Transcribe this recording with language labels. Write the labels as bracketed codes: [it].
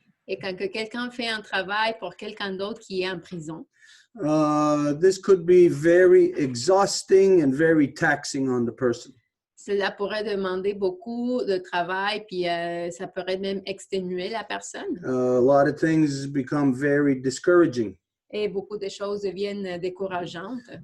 [fr] et quand quelqu'un fait un travail pour quelqu'un d'autre qui est en prison, [en] this could be very exhausting and very taxing on the person. [fr] Cela pourrait demander beaucoup de travail, puis ça pourrait même exténuer la personne. [en] A lot of things become very discouraging. [fr] Et beaucoup de choses deviennent décourageantes.